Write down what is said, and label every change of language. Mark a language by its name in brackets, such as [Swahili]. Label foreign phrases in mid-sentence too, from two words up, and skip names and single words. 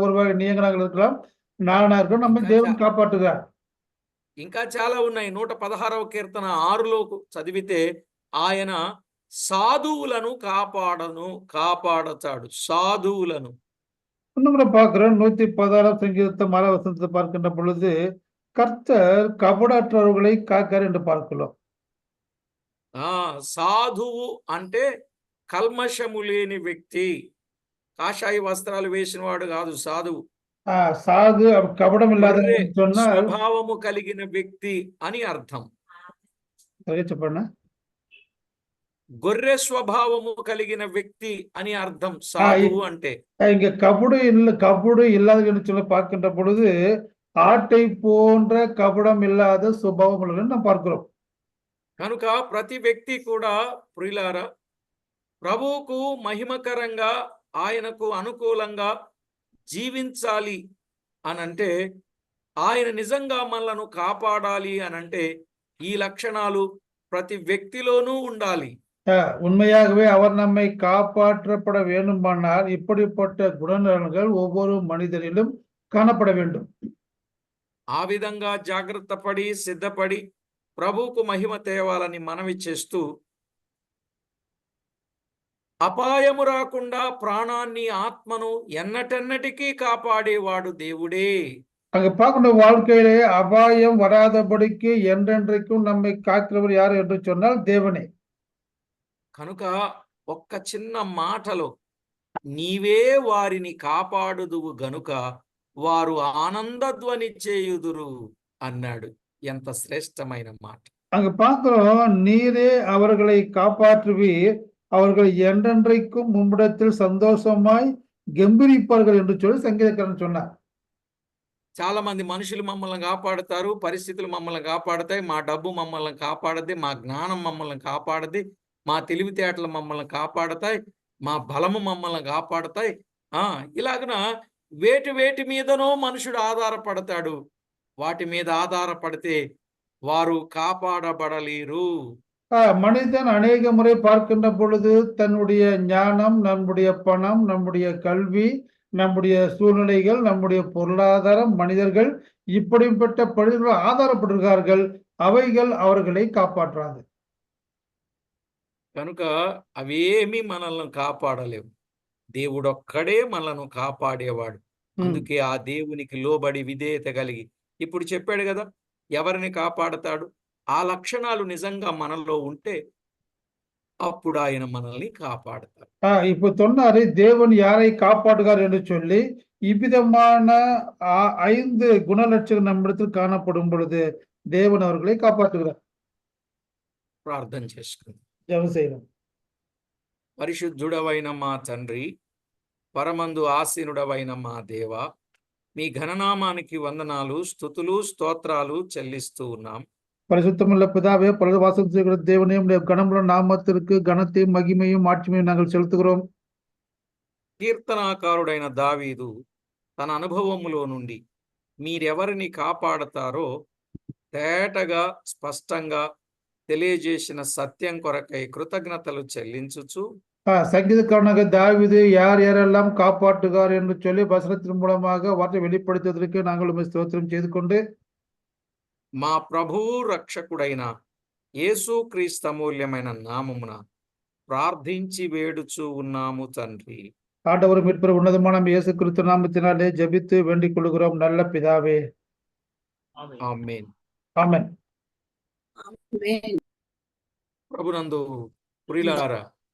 [Tamil] ஒருவேளை நீங்களாக இருக்கலாம், நானா இருக்கலாம், நம்ம தேவன் காப்பாற்றுகிறார். [Telugu] ఇంకా చాలా ఉన్నాయి. 116వ కీర్తన 6లో చదివితే ఆయన సాధువులను కాపాడతాడు. సాధువులను [Tamil] இன்னும் கூட பார்க்கிறோம். 116 சங்கீதத்தை 6 வசனத்தை பார்க்கின்ற பொழுது கர்த்தர் கபடற்றவர்களை காக்கார் என்று பார்க்கிறோம். [Telugu] సాధువు అంటే కల్మషము లేని వ్యక్తి, కాషాయ వస్త్రాలు వేసిన వాడు కాదు సాధువు. [Tamil] சாது கபடம் இல்லாத [Telugu] గొర్రె [Tamil] சொன்னால் [Telugu] స్వభావము కలిగిన వ్యక్తి అని అర్థం. చెప్పండి. గొర్రె స్వభావము కలిగిన వ్యక్తి అని అర్థం సాధువు అంటే. [Tamil] இங்க கபடு இல்லாத சொல்ல பார்க்கின்ற பொழுது ஆட்டை போன்ற கபடம் இல்லாத சுபாவம் உள்ளவர்கள் நாம் பார்க்கிறோம். [Telugu] కనుక ప్రతి వ్యక్తి కూడా ప్రియులారా ప్రభువుకు మహిమకరంగా ఆయనకు అనుకూలంగా జీవించాలి అనంటే, ఆయన నిజంగా మనలను కాపాడాలి అనంటే ఈ లక్షణాలు ప్రతి వ్యక్తిలోనూ ఉండాలి. [Tamil] உண்மையாகவே அவர் நம்மை காப்பாற்றப்பட வேண்டுமானால் இப்படிப்பட்ட குணநலன்கள் ஒவ்வொரு மனிதனிலும் காணப்பட வேண்டும். [Telugu] ఆ విధంగా జాగ్రత్త పడి సిద్ధపడి ప్రభువుకు మహిమ తేవాలని మనవి చేస్తూ, అపాయము రాకుండా ప్రాణాన్ని ఆత్మను ఎన్నటెన్నటికీ కాపాడేవాడు దేవుడే. [Tamil] அங்க பார்க்கின்ற வாழ்க்கையிலே அபாயம் வராதபடிக்கு என்றென்றைக்கும் நம்மை காக்கிறவர் யார் என்று சொன்னால் தேவனே. [Telugu] కనుక ఒక్క చిన్న మాటలో నీవే వారిని కాపాడుదువు గనుక వారు ఆనందధ్వని చేయుదురు అన్నాడు. ఎంత శ్రేష్టమైన మాట. [Tamil] அங்க பார்க்கிறோம், நீரே அவர்களை காப்பாற்றுவீர், அவர்கள் என்றென்றைக்கும் உம்மிடத்தில் சந்தோஷமாய் கெம்பீரிப்பார்கள் என்று சொல்லி சங்கீதக்காரன் சொன்னார். [Telugu] చాలా మంది మనుషులు మమ్మల్ని కాపాడుతారు, పరిస్థితులు మమ్మల్ని కాపాడుతాయి, మా డబ్బు మమ్మల్ని కాపాడది, మా జ్ఞానం మమ్మల్ని కాపాడది, మా తెలివితేటలు మమ్మల్ని కాపాడతాయి, మా బలము మమ్మల్ని కాపాడతాయి. ఇలాగన వేటి మీదనో మనుషుడు ఆధారపడతాడు. వాటి మీద ఆధారపడితే వారు కాపాడబడలేరు. [Tamil] மனிதன் அநேக முறை பார்க்கின்ற பொழுது தன்னுடைய ஞானம், நம்முடைய பணம், நம்முடைய கல்வி, நம்முடைய சூழ்நிலைகள், நம்முடைய பொருளாதாரம், மனிதர்கள் இப்படிப்பட்ட பணிகள் ஆதாரப்பட்டிருக்கிறார்கள். அவைகள் அவர்களை காப்பாற்றாது. [Telugu] కనుక అవేమి మనల్ని కాపాడలేవు. దేవుడొక్కడే మనలను కాపాడేవాడు. అందుకే ఆ దేవునికి లోబడి విధేయత కలిగి ఇప్పుడు చెప్పాడు కదా, ఎవరిని కాపాడతాడు? ఆ లక్షణాలు నిజంగా మనలో ఉంటే అప్పుడు ఆయన మనల్ని కాపాడతాడు. [Tamil] இப்போ சொன்னாரு, தேவன் யாரை காப்பாற்றுகிறார் என்று சொல்லி இவ்விதமான 5 குணலட்சணம் நம்மிடத்தில் காணப்படும் பொழுது தேவன் அவர்களை காப்பாற்றுகிறார். [Telugu] ప్రార్థన చేసుకుందాం. [Tamil] ஜெபம் செய்யலாம். [Telugu] పరిశుద్ధుడవైన మా తండ్రి, పరమందు ఆసీనుడవైన మా దేవ, మీ ఘననామానికి వందనాలు, స్తుతులు, స్తోత్రాలు చెల్లిస్తూ ఉన్నాం. [Tamil] பரிசுத்தமுள்ள பிதாவே, பரலோக வாசம் செய்கிற தேவனே, உம்முடைய கனமுள்ள நாமத்திற்கு கனத்தையும் மகிமையும் மாட்சிமையும் நாங்கள் செலுத்துகிறோம். [Telugu] కీర్తనాకారుడైన దావీదు తన అనుభవములో నుండి మీరెవరిని కాపాడతారో తేటగా స్పష్టంగా తెలియజేసిన సత్యం కొరకై కృతజ్ఞతలు చెల్లించుచు, [Tamil] சங்கீதக்காரனாக தாவீது யார் யாரெல்லாம் காப்பாற்றுகிறார் என்று சொல்லி வசனத்தின் மூலமாக வார்த்தை வெளிப்படுத்துவதற்கு நாங்கள் உம்மை ஸ்தோத்திரம் செய்து கொண்டு, [Telugu] మా ప్రభువు రక్షకుడైన యేసుక్రీస్తు అమూల్యమైన నామమున ప్రార్థించి వేడుచు ఉన్నాము తండ్రి. [Tamil] ஆண்டவர் மீட்பர் உன்னதமான இயேசு கிறிஸ்து நாமத்தினாலே ஜெபித்து வேண்டிக் கொள்கிறோம் நல்ல பிதாவே. [Telugu] ఆమేన్. [Tamil] ஆமென். [Telugu] ప్రభునందు ప్రియులారా,